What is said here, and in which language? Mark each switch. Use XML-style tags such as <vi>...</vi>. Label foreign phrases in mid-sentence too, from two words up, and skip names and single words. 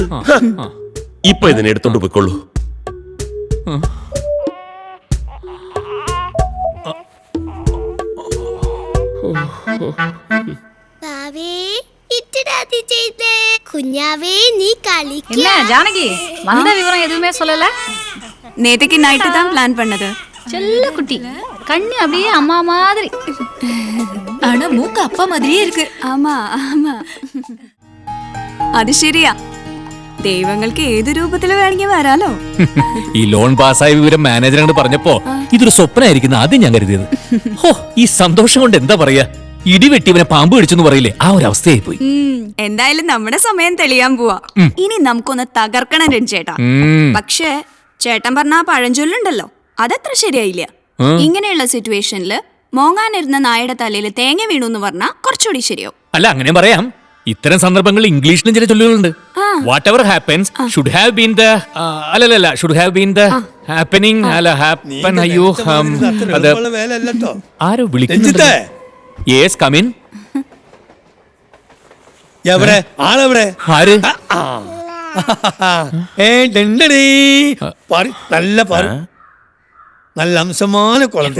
<ml>ഇപ്പൊ ഇതിനെ എടുത്തോണ്ട് പോയിക്കൊള്ളൂ. കുഞ്ഞാവേ നീ കളിക്ക.</ml> <ta>ஜானகி வந்த விவரம் எதுவுமே சொல்லல. நேத்துக்கு நைட்டு தான் பிளான் பண்ணது. செல்ல குட்டி கண்ணு அப்படியே அம்மா மாதிரி. ஆனா மூக்கு அப்பா மாதிரியே இருக்கு. ஆமா ஆமா,</ta> <ml>അത് ശരിയാ. ദൈവങ്ങൾക്ക് ഏത് രൂപത്തിൽ വേണമെങ്കിൽ വരാലോ. ഈ ലോൺ പാസ്സായ വിവരം മാനേജറോട് പറഞ്ഞപ്പോ ഇതൊരു സ്വപ്നമായിരിക്കുന്ന ആദ്യം ഞാൻ കരുതിയത്. ഹോ, ഈ സന്തോഷം കൊണ്ട് എന്താ പറയാ, ഇടിവെട്ടിവനെ പാമ്പ് പിടിച്ചെന്ന് പറയില്ലേ, ആ ഒരു അവസ്ഥയായി പോയി. എന്തായാലും നമ്മുടെ സമയം തെളിയാൻ പോവാ. ഇനി നമുക്കൊന്ന് തകർക്കണം രഞ്ജേട്ടാ. പക്ഷേ ചേട്ടൻ പറഞ്ഞ ആ പഴഞ്ചൊല്ലുണ്ടല്ലോ, അതത്ര ശരിയായില്ല. ഇങ്ങനെയുള്ള സിറ്റുവേഷനില് മോങ്ങാനിരുന്ന നായയുടെ തലയിൽ തേങ്ങ വീണു എന്ന് പറഞ്ഞാൽ കുറച്ചുകൂടി ശരിയാവും. അല്ല, അങ്ങനെ പറയാം. ഇത്തരം സന്ദർഭങ്ങളിൽ ഇംഗ്ലീഷിലും ചില ചൊല്ലുകളുണ്ട്.</ml> <en>what ever happens should have been the അല്ലല്ല should have been the happening അല്ല ഹാപ്പൻ.</en> <ml>അയ്യോ, അത് ആരോ വിളിക്കുന്നുണ്ട്.</ml> <en>Yes, come in.</en> <ml>എവിടെ ആളെവിടെ? ആര്? നല്ല പാറ്, നല്ല അംശமான കുളത്തിൽ.</ml>